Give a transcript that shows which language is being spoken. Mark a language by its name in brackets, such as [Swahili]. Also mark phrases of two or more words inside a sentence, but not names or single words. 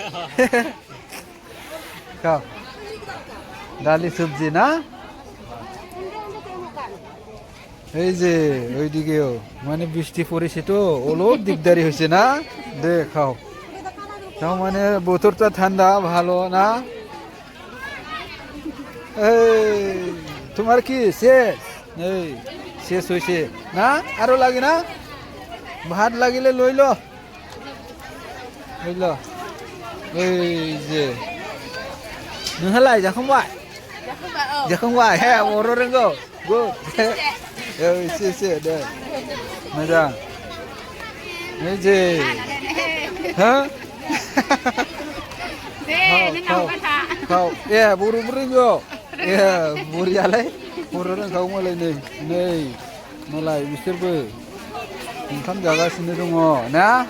[Bangla] খাও ডালি সবজি না এই যে ওইদিকেও মানে বৃষ্টি পড়েছে তো অলপ দিকদারি হয়েছে না দে খাও তাও মানে বোতলটা ঠান্ডা ভালো না এই তোমার কি শেষ এই শেষ হয়েছে না আরো লাগে না ভাত লাগিলে লইল বুঝলো এই যে [Bodo] नोंहालाय जाखांबाय जाखांबाय हे बर' रोंगौ गुड एसे दे मोजां नै जे हो खाव ए बर'बो रोंगौ ए बुरियालाय बर' रोंखागौ मालाय नै मालाय बिसोरबो ओंखाम जागासिनो दङ ना